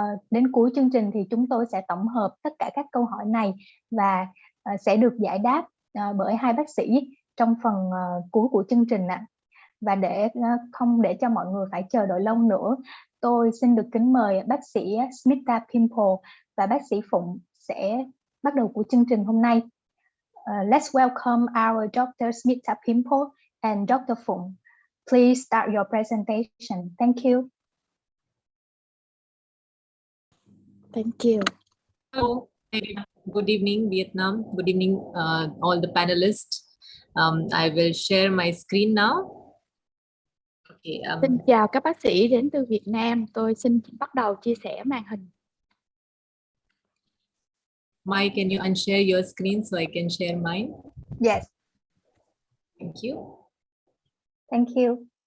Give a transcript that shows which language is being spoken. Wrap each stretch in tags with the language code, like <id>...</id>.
<vi>Đến cuối chương trình thì chúng tôi sẽ tổng hợp tất cả các câu hỏi này và sẽ được giải đáp bởi hai bác sĩ trong phần cuối của chương trình ạ. Và không để cho mọi người phải chờ đợi lâu nữa, tôi xin được kính mời bác sĩ Smita Pimple và bác sĩ Phụng sẽ bắt đầu của chương trình hôm nay.</vi> <en>Let's welcome our Dr. Smita Pimple and Dr. Phụng. Please start your presentation. Thank you. Thank you. Hello. Good evening, Vietnam. Good evening, all the panelists. I will share my screen now. Okay,</en> <vi>Xin chào các bác sĩ đến từ Việt Nam. Tôi xin bắt đầu chia sẻ màn hình.</vi> <en>Mike, can you unshare your screen so I can share mine? Yes. Thank you. Thank you.</en>